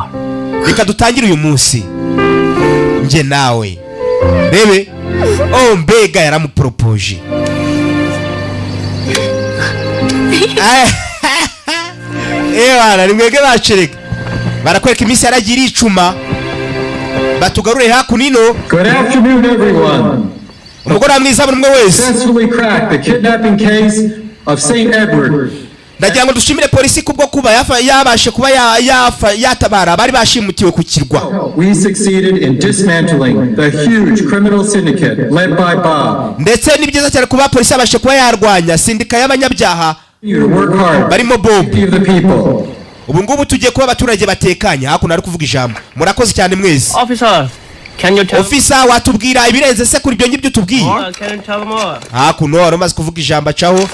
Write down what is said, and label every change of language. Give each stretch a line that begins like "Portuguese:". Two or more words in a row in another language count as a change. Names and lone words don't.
Kinyarwanda: Reka dutangire uyu munsi nje nawe bebe. Mbega yaramupropoje. Ewana nimwege bacereka barakwereka iminsi yaragira icuma batugarure hakunino.
English: Good afternoon everyone.
Kinyarwanda: Umugore mwiza buri wese.
English: Successfully cracked the kidnapping case of St. Edward.
Kinyarwanda: Ndagira ngo dushimire polisi kubwo kuba yabashe kuba yatabara bari bashimutiwe ku kirwa.
English: We succeeded in dismantling the huge criminal syndicate led by Bob.
Kinyarwanda: Ndetse ni byiza cyane kuba polisi yabashe kuba yarwanya sindika y'abanyabyaha barimo Bob. Ubu ngubu tugiye kuba abaturage batekanye. Hakuno ari kuvuga ijambo. Murakoze cyane mwese. Officer watubwira ibirenze se kuri ibyo ngibyo tubwiye. Hakuno aramaze kuvuga ijambo acaho.